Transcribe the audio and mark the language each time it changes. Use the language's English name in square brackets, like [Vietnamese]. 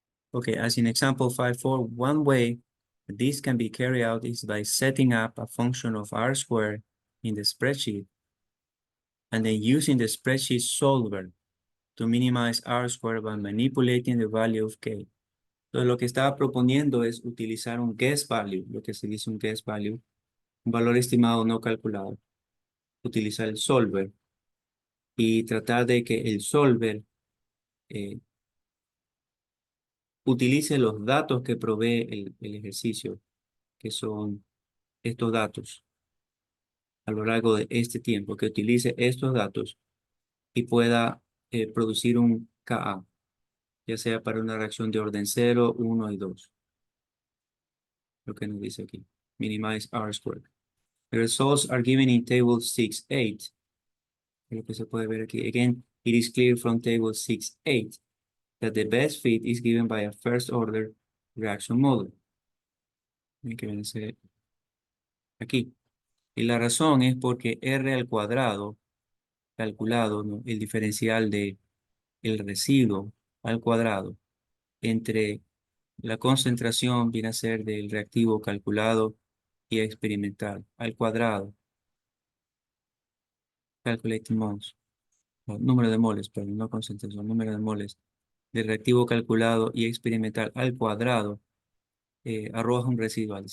[English] Okay, as in example 5.4, one way this can be carried out is by setting up a function of R squared in the spreadsheet and then using the spreadsheet solver to minimize R squared by manipulating the value of K. [Spanish] Entonces, lo que estaba proponiendo es utilizar un guess value, lo que se dice un guess value, un valor estimado no calculado. Utilizar el solver y tratar de que el solver eh, utilice los datos que provee el ejercicio, que son estos datos a lo largo de este tiempo, que utilice estos datos y pueda producir un Ka, ya sea para una reacción de orden 0, 1 y 2, lo que nos dice aquí. [English] Minimize R squared. The results are given in table 6.8. [Spanish] Lo que se puede ver aquí. [English] Again, it is clear from table 6.8 that the best fit is given by a first order reaction model. [Spanish] Que viene a ser aquí. Y la razón es porque R al cuadrado, calculado, ¿no? El diferencial de el residuo al cuadrado entre la concentración viene a ser del reactivo calculado y experimental al cuadrado, [English] calculated moles, [Spanish] no, número de moles, perdón, no concentración, número de moles del reactivo calculado y experimental al cuadrado, arroja un residual.